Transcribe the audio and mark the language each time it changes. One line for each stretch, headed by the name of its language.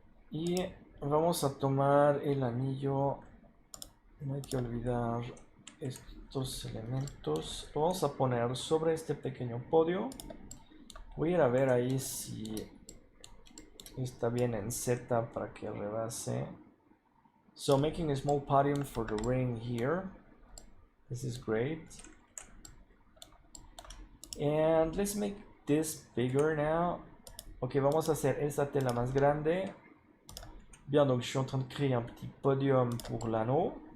Spanish: Y vamos a tomar el anillo. No hay que olvidar estos elementos. Lo vamos a poner sobre este pequeño podio. Voy a ir a ver ahí si está bien en Z para que rebase.
English: So making a small podium for the ring here. This is great. And let's make this bigger now.
Spanish: Ok, vamos a hacer esta tela más grande.
French: Bien, donc je suis en train de créer un petit podium pour l'anneau.